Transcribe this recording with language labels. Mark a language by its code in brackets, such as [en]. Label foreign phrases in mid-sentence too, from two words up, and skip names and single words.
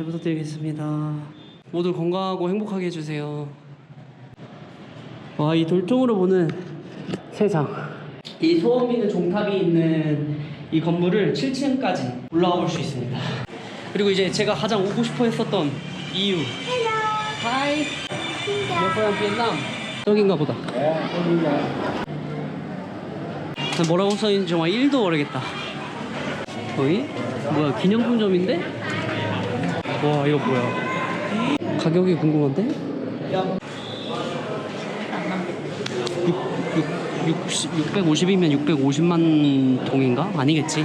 [ko] 잘 부탁드리겠습니다. 모두 건강하고 행복하게 해주세요. 와, 이 돌통으로 보는 세상. 이 소원비는 종탑이 있는 이 건물을 7층까지 올라가 볼 수 있습니다. 그리고 이제 제가 가장 오고 싶어 했었던 이유. [en] Hello. [ko] 하이. [vi] Xin chào. [en] You're from Vietnam. [ko] 여긴가 보다. 뭐라고 써있는지 정말 1도 모르겠다. 거의? 뭐야, 기념품점인데? 와, 이거 뭐야. 가격이 궁금한데? 650이면 650만 동인가? 아니겠지.